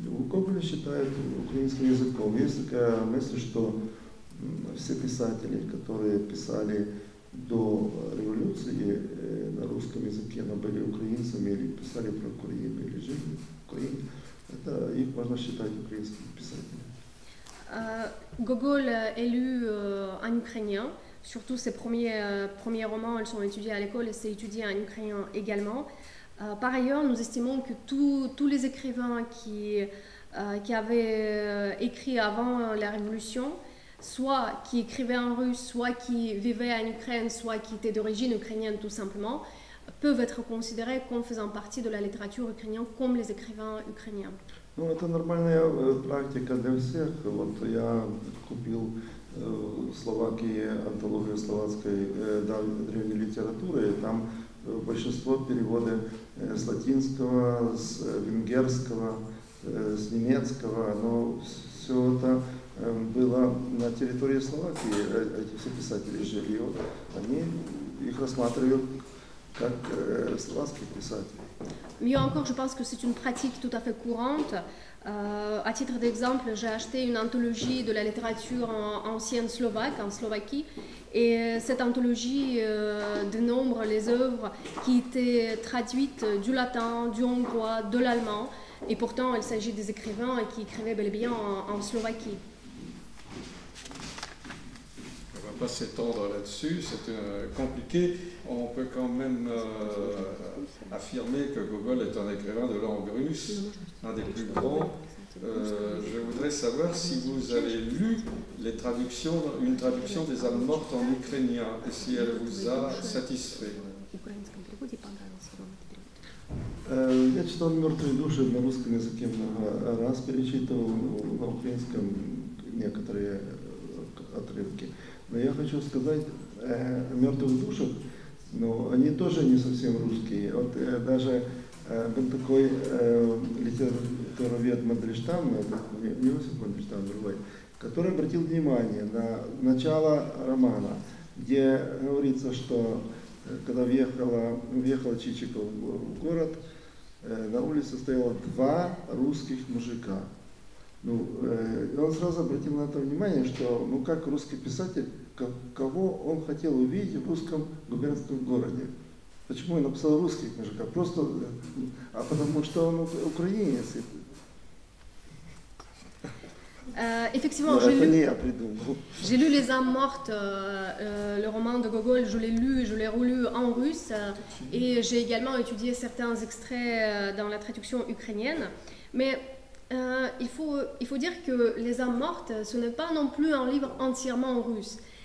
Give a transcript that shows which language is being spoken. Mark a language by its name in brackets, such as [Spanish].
[Russian] Гоголя считают украинским языком. Есть такая мысль, что все писатели, которые писали до революции на русском языке, но были украинцами или писали про Украину, или жили в Украине, это их можно считать украинскими писателями. [French] Gogol est lu en ukrainien, surtout ses premiers romans, ils sont étudiés à l'école et c'est étudié en ukrainien également. Par ailleurs, nous estimons que tous les écrivains qui avaient écrit avant la Révolution, soit qui écrivaient en russe, soit qui vivaient en Ukraine, soit qui étaient d'origine ukrainienne tout simplement, peuvent être considérés comme faisant partie de la littérature ukrainienne, comme les écrivains ukrainiens. [Russian] Ну, это нормальная практика для всех. Вот я купил в Словакии антологию словацкой древней литературы, и там большинство переводы с латинского, с венгерского, с немецкого, но все это было на территории Словакии, эти все писатели жили, вот они их рассматривают как словацких писателей. [French] Mieux encore, je pense que c'est une pratique tout à fait courante. À titre d'exemple, j'ai acheté une anthologie de la littérature ancienne slovaque, en Slovaquie, et cette anthologie dénombre les œuvres qui étaient traduites du latin, du hongrois, de l'allemand, et pourtant il s'agit des écrivains qui écrivaient bel et bien en Slovaquie. On ne va pas s'étendre là-dessus, c'est compliqué. On peut quand même affirmer que Gogol est un écrivain de langue russe, un des plus grands. Je voudrais savoir si vous avez lu une traduction des âmes mortes en ukrainien et si elle vous a satisfait. [Russian] Я читал «Мертвые души» на русском языке много раз, перечитывал на украинском некоторые отрывки. Но я хочу сказать о «Мертвых душах», но они тоже не совсем русские. Вот даже был такой литературовед Мандельштам, не Иосиф Мандельштам, другой, который обратил внимание на начало романа, где говорится, что когда въехала Чичиков в город, на улице стояло 2 русских мужика. Ну, и он сразу обратил на это внимание, что, ну, как русский писатель, кого он хотел увидеть в русском губернском городе. Почему он написал русских мужиков? Просто, потому что он украинец. [French] Effectivement, j'ai lu Les âmes mortes, le roman de Gogol, je l'ai lu et je l'ai relu en russe, et j'ai également étudié certains extraits dans la traduction ukrainienne. Mais il faut dire que Les âmes mortes, ce n'est pas non plus un livre entièrement en russe.